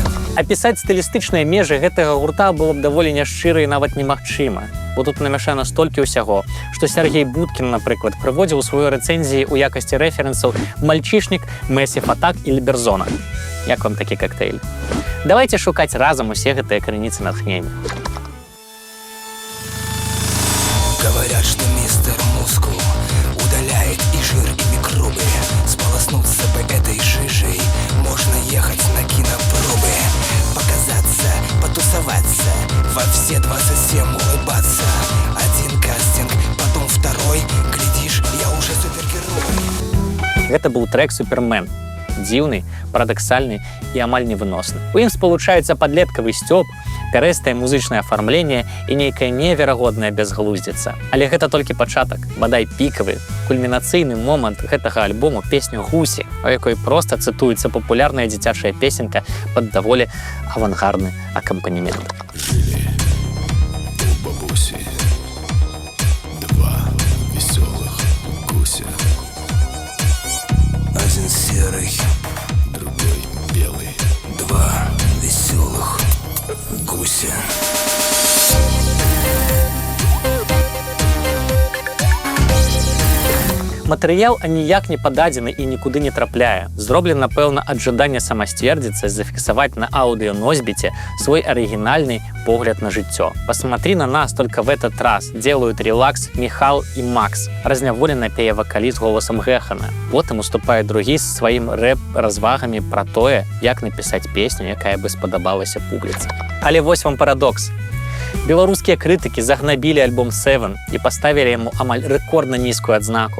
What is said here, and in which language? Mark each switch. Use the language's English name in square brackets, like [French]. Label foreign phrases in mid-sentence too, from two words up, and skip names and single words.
[Belarusian] Апісаць стылістычныя межы гэтага гурта было б даволі няшчыра і нават немагчыма, бо тут намяшана столькі ўсяго, што Сергей Будкін, напрыклад, прыводзіў у сваёй рэцэнзіі ў якасці рэферэнсаў «Мальчишник», «Мэсіф Атак» і «Либерзона». Як вам такі коктейль? Давайте шукаць разам усе гэтыя крыніцы натхнення. [Russian] Говорят, что мистер Мускул удаляет и жир, и микробы. Сполоснуться бы этой жижей, можно ехать на кинопробы. Показаться, потусоваться, во все 27 улыбаться. Один кастинг, потом второй, глядишь, я уже супергерой. [Belarusian] Гэта быў трэк «Супермен». Дзіўны, парадаксальны і амаль невыносны. У ім спалучаюцца падлеткавы сцёб, пярэстае музычнае афармленне і нейкая неверагодная бязглуздзіца. Але гэта толькі пачатак, бадай пікавы, кульмінацыйны момант гэтага альбому песню «Гусі», у якой проста цытуецца папулярная дзіцячая песенка пад даволі авангардны акампанемент. [Russian] Жили у бабуси два веселых гуся. Один серый, Другой белый. два веселых гуся. [Belarusian] Матэрыял аніяк не пададзены і нікуды не трапляе. Зроблена, напэўна, ад жадання самасцвердзіцца, зафіксаваць на аўдыёносьбіце свой арыгінальны погляд на жыццё. [Russian] «Посмотри на нас только в этот раз», делают релакс Михал и Макс. [Belarusian] Разняволена пее вакаліст голосам Гэхана. Потым уступае другі з сваім рэп-развагамі пра тое, як напісаць песню, якая бы спадабалася публіцы. Але вось вам парадокс. Беларускія крытыкі загнабілі альбом «Seven» і паставілі яму амаль рэкордна нізкую адзнаку.